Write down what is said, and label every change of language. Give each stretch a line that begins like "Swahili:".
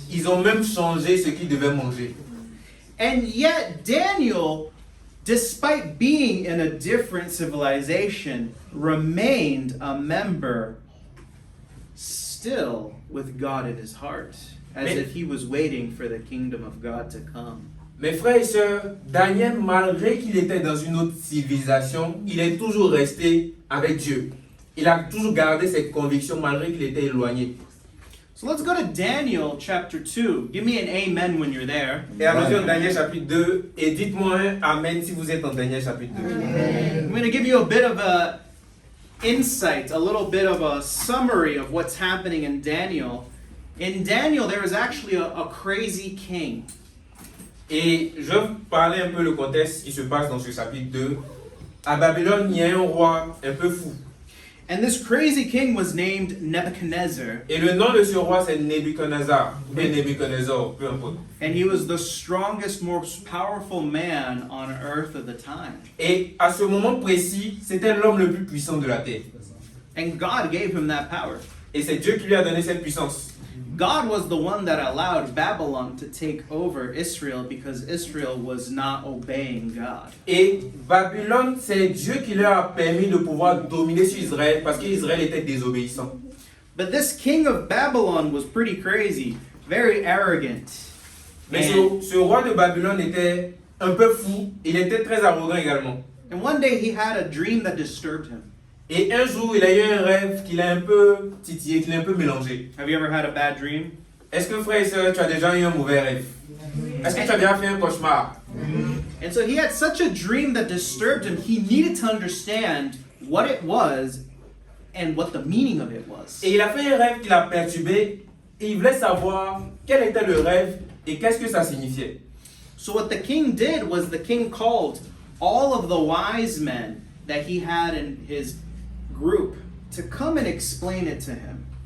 French: Ils ont même changé ce qu'ils devaient manger.
English: And yet Daniel, despite being in a different civilization, remained a member still with God in his heart, as if he was waiting for the kingdom of God to come.
French: Mes frères et sœurs, Daniel, malgré qu'il était dans une autre civilisation, il est toujours resté avec Dieu. Il a toujours gardé ses convictions malgré qu'il était éloigné.
English: So let's go to Daniel chapter 2. Give me an amen when you're there.
French: Et allons-y en Daniel chapitre 2 et dites-moi un amen si vous êtes en Daniel chapitre 2.
English: I'm going to give you a bit of a insight, a little bit of a summary of what's happening in Daniel. In Daniel, there was actually a crazy king.
French: Et je vais vous parler un peu le contexte qui se passe dans ce chapitre 2. À Babylone, il y a un roi un peu fou.
English: And this crazy king was named Nebuchadnezzar.
French: Et le nom de ce roi, c'est Nebuchadnezzar, ou bien Nebuchadnezzar, peu importe.
English: And he was the strongest, most powerful man on earth at the time.
French: Et à ce moment précis, c'était l'homme le plus puissant de la terre.
English: And God gave him that power.
French: Et c'est Dieu qui lui a donné cette puissance.
English: God was the one that allowed Babylon to take over Israel because Israel was not obeying God.
French: Et Babylone, c'est Dieu qui leur a permis de pouvoir dominer sur Israël parce qu'Israël était désobéissant.
English: But this king of Babylon was pretty crazy, very arrogant.
French: Mais
English: And,
French: ce roi de Babylone était un peu fou, il était très arrogant également.
English: and one day he had a dream that disturbed him.
French: Et un jour, il a eu un rêve qu'il a un peu titillé, qu'il a un peu mélangé.
English: Have you ever had a bad dream?
French: Est-ce que frère et sœur, tu as déjà eu un mauvais rêve? Est-ce que tu as déjà fait un cauchemar?
English: And so he had such a dream that disturbed him, he needed to understand what it was and what the meaning of it was.
French: Et il a fait un rêve qui l'a perturbé et il voulait savoir quel était le rêve et qu'est-ce que ça signifiait.
English: So what the king did was the king called all of the wise men that he had in his group to come and explain it to him.